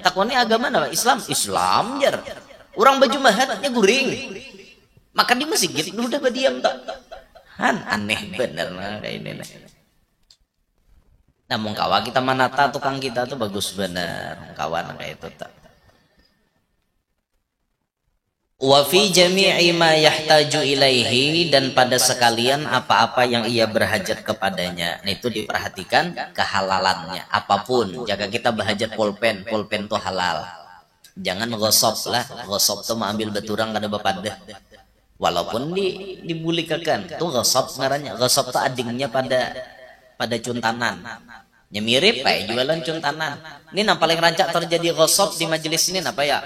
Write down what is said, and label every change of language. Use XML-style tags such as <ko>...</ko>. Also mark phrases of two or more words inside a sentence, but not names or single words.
<bjn>Takutnya agama apa? Islam jar. Orang baju mahatnya guring. Makan di masjid udah berdiam tak. Han aneh bener nah kayak ini. Namun kawan kita manata tukang kita tuh bagus bener kawan kayak itu tak.</bjn> <ar>وفي جميع ما يحتاج إليه,</ar> <ms>dan pada sekalian apa-apa yang ia berhajat kepadanya.</ms> <bjn>Nah, itu diperhatikan kehalalannya. Apapun, jika kita berhajat pulpen tuh halal. Jangan gosop lah, gosop tuh mengambil beturang kada bapadah. Walaupun dibulikakan, tuh gosop ngarannya. Gosop tuh adingnya pada cuntanan. Ya mirip kayak jualan cuntanan. Ini yang paling rancak terjadi gosop di majelis ini apa ya?</bjn>